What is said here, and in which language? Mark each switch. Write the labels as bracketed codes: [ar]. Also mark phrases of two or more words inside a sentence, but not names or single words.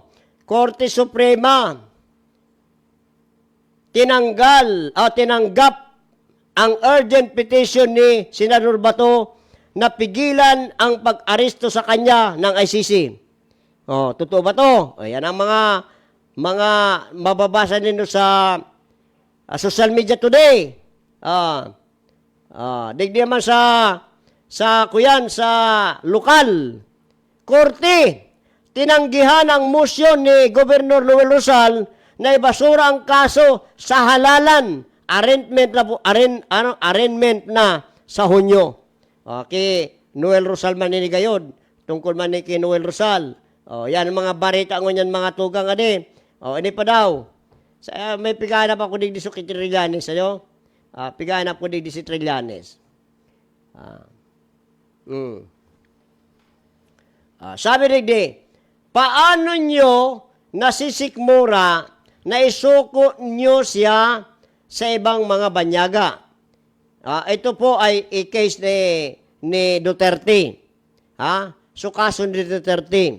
[tl] Korte Suprema, tinanggap ang [en] urgent petition [tl] ni Senador Bato na pigilan ang pag-aresto sa kanya ng ICC. Totoo ba to? Ayan ang mga mababasa ninyo sa [en] social media today. [bik] Digdi naman sa lokal. [tl] Korte, tinanggihan ang motion ni Governor Noel Rosal na ibasura ang kaso sa halalan. Arraignment na sa Hunyo. [bik] Okay, Noel Rosal maninigayod. Tungkol man ni kay Noel Rosal. Yan ang mga barita ngunyan mga tugang adi. Ini pa daw. May piganap ako digdi sa Trillanes. Piganap ko digdi si Trillanes. Sabi digdi, [tl] paano nyo nasisikmura na isuko nyo siya sa ibang mga banyaga? Ito po ay i-case ni Duterte. So kaso ni Duterte.